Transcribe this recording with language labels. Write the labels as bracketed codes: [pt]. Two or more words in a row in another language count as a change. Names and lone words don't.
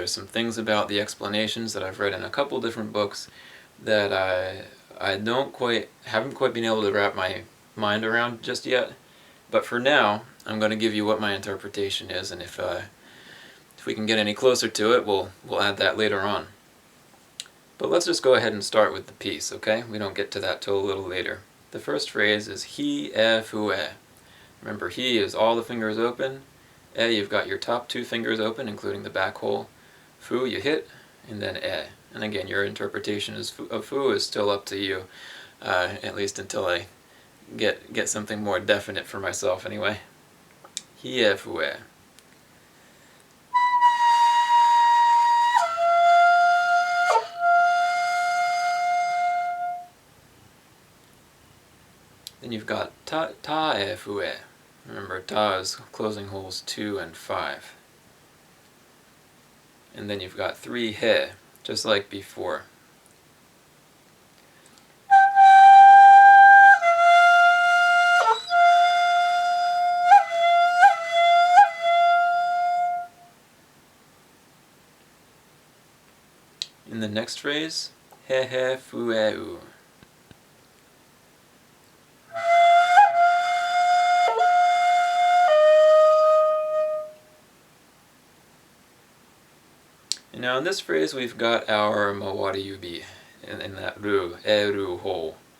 [en] There's some things about the explanations that I've read in a couple different books that I haven't quite been able to wrap my mind around just yet. But for now, I'm going to give you what my interpretation is, and if we can get any closer to it, we'll add that later on. But let's just go ahead and start with the piece, okay? We don't get to that till a little later. The first phrase is [ja] hi e fu e. [en] Remember, hi is all the fingers open. E, you've got your top 2 fingers open, including the back hole. Fu, you hit, and then e. And again, your interpretation of fu is still up to you, at least until I get something more definite for myself anyway. [ja] Hi e fu e. [en] Then you've got [ja] ta e fu e. [en] Remember, ta is closing holes 2 and 5. And then you've got 3 he, just like before. In the next phrase, [ja] he fu e u. [en] And now in this phrase we've got our mawari-yubi in that ru, ru hole.